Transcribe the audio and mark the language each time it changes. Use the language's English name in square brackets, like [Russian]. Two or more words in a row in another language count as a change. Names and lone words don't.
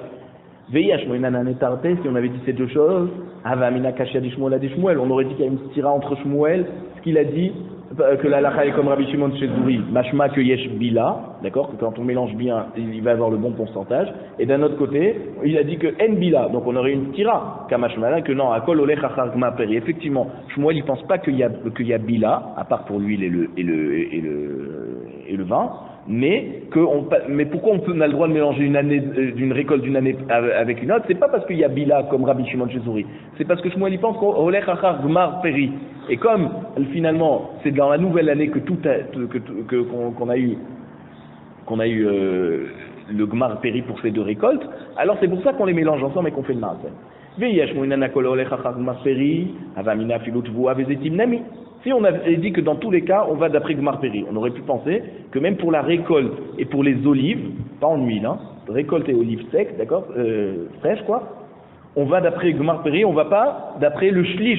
[French] Si on avait dit ces deux choses, on aurait dit qu'il y a une stira entre Shmuel, ce qu'il a dit que la halakha est comme Rabbi Shimon Chezouri, mashma que [Hebrew] יש בילה, [French] d'accord, que quand on mélange bien, il va avoir le bon pourcentage, et d'un autre côté, il a dit que [Hebrew] אין בילה, [French] donc on aurait une stira, kamashmala, que non, [Hebrew] הכל הולך אחר גמר פרי. [French] Effectivement, Shmuel il pense pas qu'il y a bila, à part pour l'huile et le vin, mais pourquoi on a le droit de mélanger d'une récolte d'une année avec une autre? C'est pas parce qu'il y a bila comme Rabbi Shimon Chezouri, c'est parce que Shmuel il pense qu'on [Hebrew] הולך אחר גמר פרי. [French] Et comme finalement c'est dans la nouvelle année que qu'on a eu le [Hebrew] גמר פרי [French] pour ces 2 récoltes, alors c'est pour ça qu'on les mélange ensemble et qu'on fait le maaser. Si on avait dit que dans tous les cas on va d'après [Hebrew] גמר פרי, [French] on aurait pu penser que même pour la récolte et pour les olives, pas en huile, récolte et olives secs, d'accord, fraîches quoi, on va d'après [Hebrew] גמר פרי, [French] on va pas d'après le shlish.